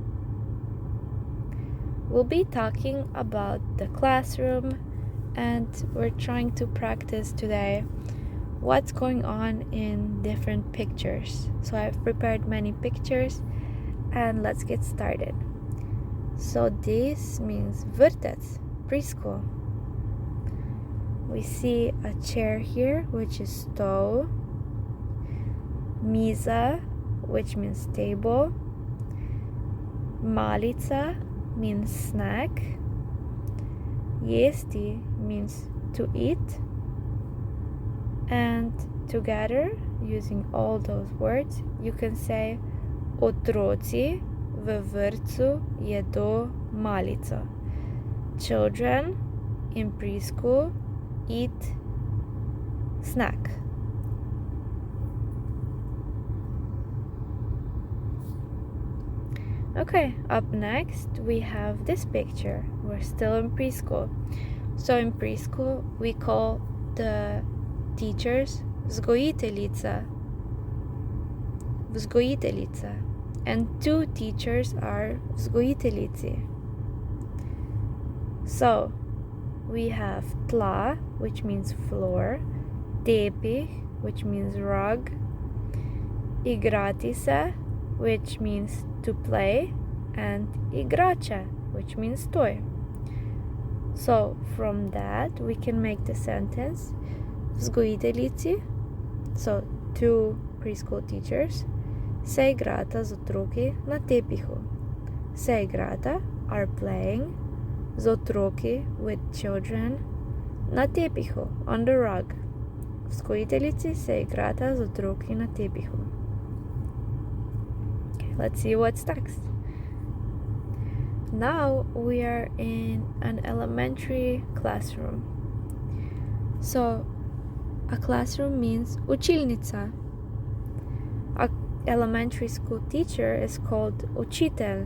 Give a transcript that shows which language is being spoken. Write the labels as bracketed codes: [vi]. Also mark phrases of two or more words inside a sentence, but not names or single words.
[en] We'll be talking about the classroom, and we're trying to practice today what's going on in different pictures. So I've prepared many pictures, and let's get started. So this means vrtec, preschool. We see a chair here, which is [sl] stol, miza, [en] which means table, malica means snack, jesti means to eat, and together, using all those words, you can say [sl] otroci v vrtcu jedo malico. [en] Children in preschool eat snack. Okay, up next we have this picture. We're still in preschool. So in preschool we call the teachers vzgojiteljica. Vzgojiteljica. And two teachers are vzgojiteljici. So we have tla, which means floor, tepih, which means rug, [sl] igrati se, [en] which means to play, and igrača, which means toy. So from that we can make the sentence vzgojiteljici, so two preschool teachers, [sl] se igrata z otroki na tepihu. Se igrata [en] are playing [sl] z otroki [en] with children [sl] na tepihu, [en] on the rug. [sl] Vzgojiteljici se igrata z otroki na tepihu. [en] Okay, let's see what's next. Now we are in an elementary classroom. So a classroom means učilnica. A elementary school teacher is called učitelj.